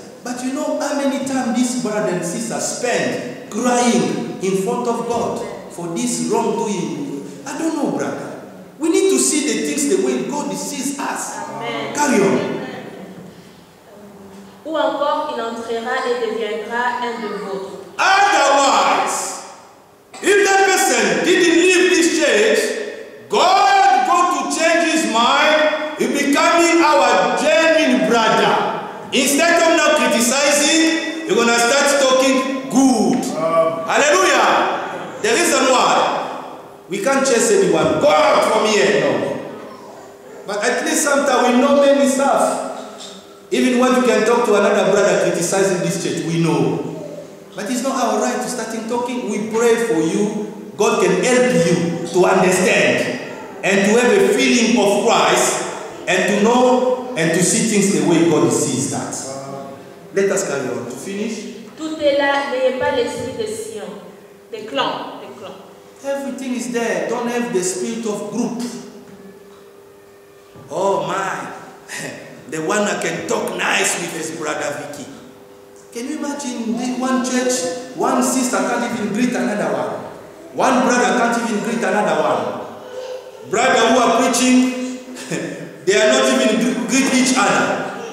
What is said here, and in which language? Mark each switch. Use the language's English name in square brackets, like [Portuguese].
[English] But you know how many times this brother and sister spend crying in front of God for this wrongdoing. I don't know, brother. We need to see the things the way God sees us. Amen. Carry on. [French] Ou encore il entrera et deviendra un de vôtres. [English] Otherwise, if that person didn't leave this church, God going to change his mind, he becoming our genuine brother. Instead of now criticizing, you're going to start talking good. Hallelujah. The reason why we can't chase anyone. Go out from here. No. But at least sometimes we know many stuff. Even when you can talk to another brother criticizing this church. We know. But it's not our right to start talking. We pray for you. God can help you to understand and to have a feeling of Christ and to know and to see things the way God sees that. Let us carry on. To finish. [French] Tout est là, n'ayez pas l'esprit de Sion, des clans. [English] Everything is there. Don't have the spirit of group. Oh my, the one that can talk nice with his brother Vicky. Can you imagine in one church, one sister can't even greet another one. One brother can't even greet another one. Brother who are preaching, they are not even greet each other.